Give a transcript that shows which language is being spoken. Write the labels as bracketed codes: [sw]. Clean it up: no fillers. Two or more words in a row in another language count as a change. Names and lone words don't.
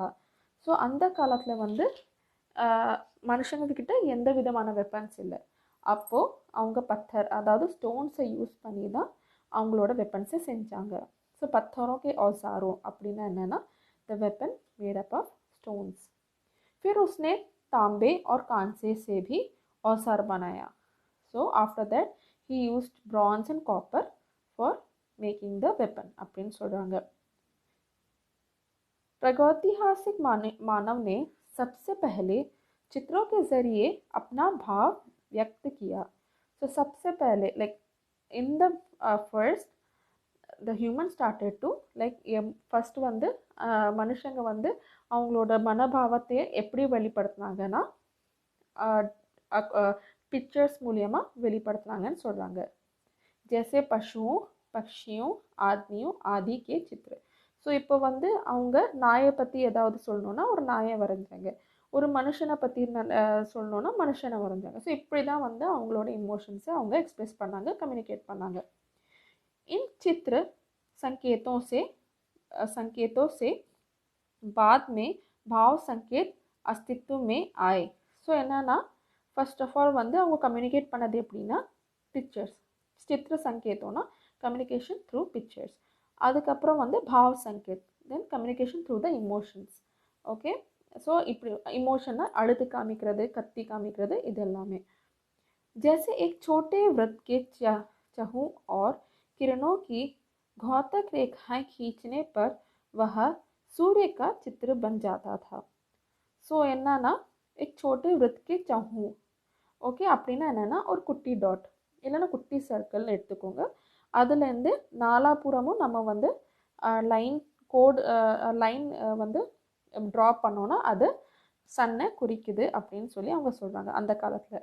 [ta] ஸோ அந்த காலத்தில் வந்து மனுஷங்கக்கிட்ட எந்த விதமான வெப்பன்ஸ் இல்லை. அப்போது அவங்க பத்தர் அதாவது [en] stones use [ta] பண்ணி தான் அவங்களோட வெப்பன்ஸை செஞ்சாங்க. [en] ஸோ [hi] पत्थरों के औजारों [ta] அப்படின்னா என்னென்னா [en] the weapon made up of stones. [hi] फिर उसने तांबे और कांसे से भी औजार बनाया. [en] So after that he used bronze and copper for making the weapon [ta] அப்படின்னு சொல்கிறாங்க. [hi] प्रागैतिहासिक मानव ने सबसे पहले चित्रों के ज़रिए अपना भाव व्यक्त किया. [ta] So [hi] सबसे पहले [en] like in the first the human started to like first [ta] வந்து மனுஷங்க வந்து அவங்களோட மனபாவத்தை எப்படி வெளிப்படுத்தினாங்கன்னா பிக்சர்ஸ் மூலியமாக வெளிப்படுத்துனாங்கன்னு சொல்கிறாங்க. [hi] जैसे पशुओं पक्षियों आदमियों आदि के चित्र. [ta] ஸோ இப்போ வந்து அவங்க நாயை பற்றி ஏதாவது சொல்லணுன்னா ஒரு நாயை வரைஞ்சாங்க, ஒரு மனுஷனை பற்றி சொல்லணுன்னா மனுஷனை வரைஞ்சாங்க. ஸோ இப்படி தான் வந்து அவங்களோட இமோஷன்ஸை அவங்க எக்ஸ்பிரஸ் பண்ணாங்க, கம்யூனிகேட் பண்ணாங்க. [hi] इन चित्र संकेतों से बाद में भाव संकेत अस्तित्व में आए. [ta] ஸோ என்னன்னா [en] first of all [ta] வந்து அவங்க கம்யூனிகேட் பண்ணது எப்படின்னா பிக்சர்ஸ். சித்திர சங்கேதம்னா [en] communication through pictures. [ta] அதுக்கப்புறம் வந்து [hi] भाव संकेत [en] then communication through the emotions. okay, so [ta] இப்படி இமோஷனை அழுது காமிக்கிறது, கத்தி காமிக்கிறது, இது எல்லாமே. [hi] जैसे एक छोटे वृत्त के चहुं और किरणों की घौतक रेखाएं खींचने पर वह सूर्य का चित्र बन जाता था. [ta] ஸோ என்னன்னா [hi] एक छोटे वृत्त के चहुं [ta] ஓகே அப்படின்னா என்னென்னா ஒரு குட்டி டாட் இல்லைன்னா குட்டி சர்க்கிள்னு எடுத்துக்கோங்க. அதுலேருந்து நாலாபுறமும் நம்ம வந்து லைன் வந்து ட்ரா பண்ணோன்னா அது சன்னை குறிக்குது அப்படின்னு சொல்லி அவங்க சொல்கிறாங்க அந்த காலத்தில்.